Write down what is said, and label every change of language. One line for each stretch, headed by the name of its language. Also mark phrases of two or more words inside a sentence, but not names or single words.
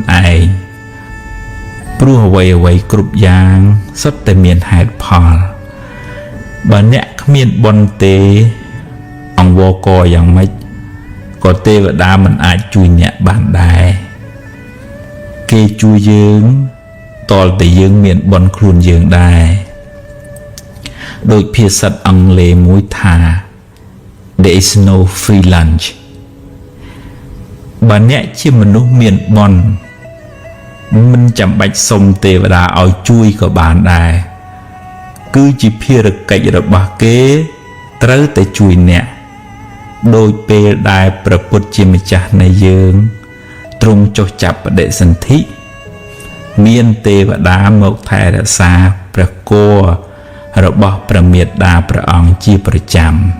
Khmer: ឯងព្រោះអ្វីៗគ្រប់យ៉ាងសុទ្ធតែមានហេតុផលបើអ្នកគ្មានបុណ្យទេអង្វរកយ៉ាងម៉េចក៏ទេវតាមិនអាចជួយអ្នកបានដែរគេជួយយើងតលតែយើងមានបុណ្យខ្លួនយើងដែរដោយភាសាអង់គ្លេសមួយថា
English: there is no free lunch
Khmer: បើអ្នកជាមនុស្សមានបុណ្យមិនចាំបាច់សុំទេវតាឲ្យជួយក៏បានដែរគឺជាភារកិច្ចរបស់គេត្រូវតែជួយអ្នកដោយពេលដែលព្រះពុទ្ធជាម្ចាស់នៃយើងទ្រង់ចុះចាប់បដិសន្ធិមានទេវតាមកថែរក្សាព្រះគភ៌របស់ព្រះមេត្តាព្រះអង្គជាប្រចាំ